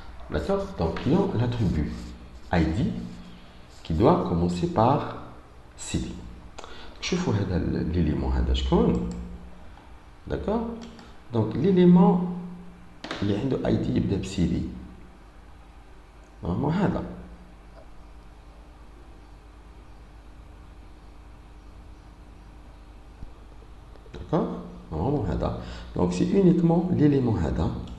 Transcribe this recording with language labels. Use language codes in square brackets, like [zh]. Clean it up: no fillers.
[fr] D'accord. Donc, il y a l'attribut ID qui doit commencer par CD. [ar] شوفوا هذا l'élément هذا شكون. [fr] D'accord. Donc, l'élément [ar] اللي عنده ID يبدأ ب CD. [fr] Normalement [ar] هذا. [fr] D'accord. Normalement هذا. Donc, c'est uniquement l'élément هذا.